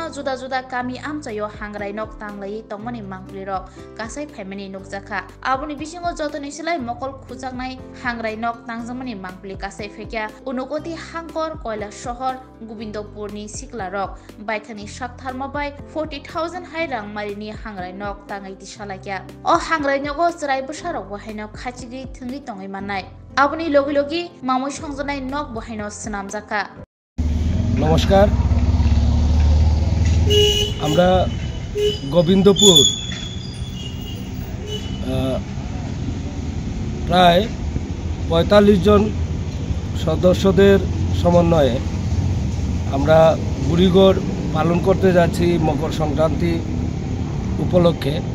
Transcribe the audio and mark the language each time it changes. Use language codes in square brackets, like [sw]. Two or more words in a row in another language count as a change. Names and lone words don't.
[trp] juda juda kami amchayo hangrai nok tanglai tongmani mangplirok kasai phaimani nukjaka aboni bisingo jotoni silai mokol khujaknai hangrai nok tangjamani mangpli kasai phekya unugoti hangkor koila shohor Gobindopurni siklarok baikhani saptharma bai 40,000 hai rang marini hangrai nok tangai tisalakya o hangrai nogo chrai busarok bahaino khachigi thungri tongai manai aboni logi logi mamoi songjanai nok bahaino snamjaka। [bn] নমস্কার, আমরা গোবিন্দপুর প্রায় 45 জন সদস্যদের সমন্বয়ে আমরা বুড়িগড় পালন করতে যাচ্ছি মকর সংক্রান্তি উপলক্ষে।